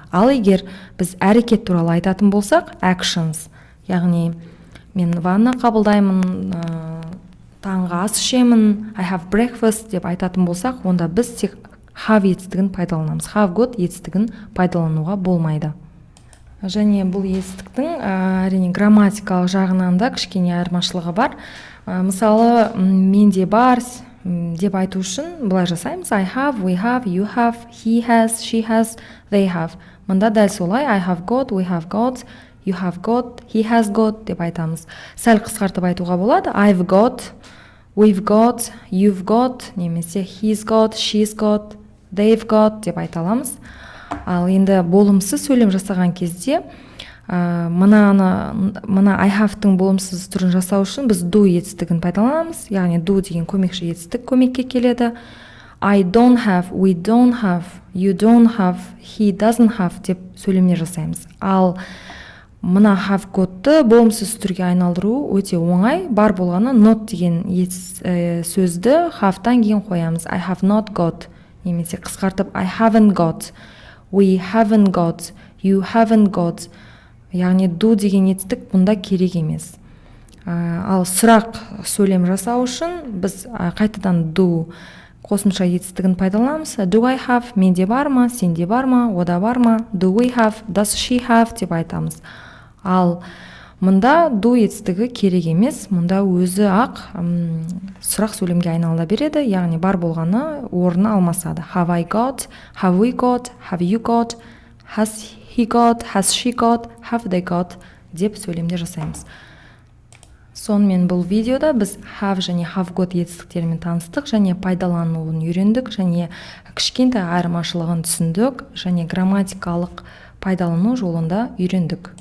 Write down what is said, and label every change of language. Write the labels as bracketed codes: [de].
[kk] Ал егер біз әрекет туралы айтатын болсақ, actions, яғни мен ванна қабылдаймын, таңғы ас ішемін, [en] I have breakfast [kk] деп айтатын болсақ, онда біз тек have етістігін пайдаланамыз. Have got етістігін пайдалануға болмайды. Және бұл етістіктің әрине грамматикалық жағынан да кішкене айырмашылығы бар. Мысалы, менде бар, деп айту үшін былай жасаймыз. [en] I have, we have, you have, he has, she has, they have. [kk] Мында дәл солай. [en] I have got, we have got, you have got, he has got [kk] деп айтамыз. Сәл қысқартып айтуға болады. [en] I've got, we've got, you've got, немесе he's got, she's got, they've got [kk] деп айта аламыз. Ал енді болымсыз сөйлем жасаған кезде мына I have-тың болымсыз түрін жасау үшін біз do етістігін пайдаланамыз. Яғни do деген көмекші етістік көмекке келеді. [en] I don't have, we don't have, you don't have, he doesn't have [kk] деп сөйлемдер жасаймыз. Ал мына have got-ты болымсыз түрге айналдыру өте оңай. Бар болғаны not деген сөзді have-тан кейін қоямыз. [en] I have not got, [kk] немесе қысқартып [en] I haven't got, we haven't got, you haven't got. [kk] Яғни do деген етістік бұнда керек емес. Ал сұрақ сөйлем жасау үшін біз қайтадан do қосымша етістігін пайдаланамыз. [en] Do I have, [kk] менде бар ма, сенде бар ма, ода бар ма. [en] Do we have, does she have [kk] деп айтамыз. Ал мұнда do етістігі керек емес. Мұнда өзі ақ сұрақ сөйлемге айналыла береді. Яғни бар болғаны орны алмасады. [en] Have I got, have we got, have you got, has he got, has she got, have they got [kk] деп сөйлемдер жасаймыз. Сонымен бұл видеода біз have және have got етістіктерімен таныстық және пайдалануын үйрендік және кішкентай айырмашылығын түсіндік және грамматикалық пайдалану жолында үйрендік.